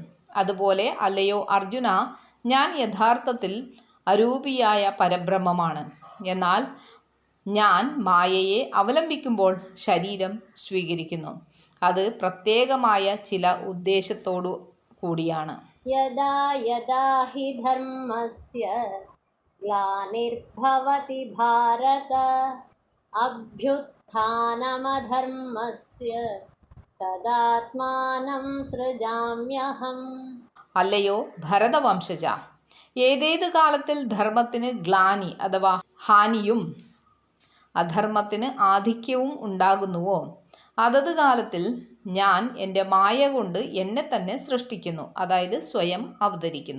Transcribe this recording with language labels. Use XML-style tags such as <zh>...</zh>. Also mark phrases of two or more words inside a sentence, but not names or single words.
<ml>അതുപോലെ അല്ലയോ അർജുന, ഞാൻ യഥാർത്ഥത്തിൽ അരൂപിയായ പരബ്രഹ്മമാണ്. എന്നാൽ ഞാൻ മായയെ അവലംബിക്കുമ്പോൾ ശരീരം സ്വീകരിക്കുന്നു. അത് പ്രത്യേകമായ ചില ഉദ്ദേശത്തോടു കൂടിയാണ്.</ml> <sa>यदा यदा हि धर्मस्य ग्लानिर्भवति भारत अभ्युत्थानमधर्मस्य तदात्मानं सृजाम्यहम्.</sa> <ml>അല്ലയോ ഭരതവംശജ, ഏതേത് കാലത്തിൽ ധർമ്മത്തിന് ഗ്ലാനി അഥവാ ഹാനിയും അധർമ്മത്തിന് ആധിക്യവും ഉണ്ടാകുന്നുവോ അതത് കാലത്തിൽ ഞാൻ എൻ്റെ മായ കൊണ്ട് എന്നെ തന്നെ സൃഷ്ടിക്കുന്നു, അതായത് സ്വയം അവതരിക്കുന്നു.</ml>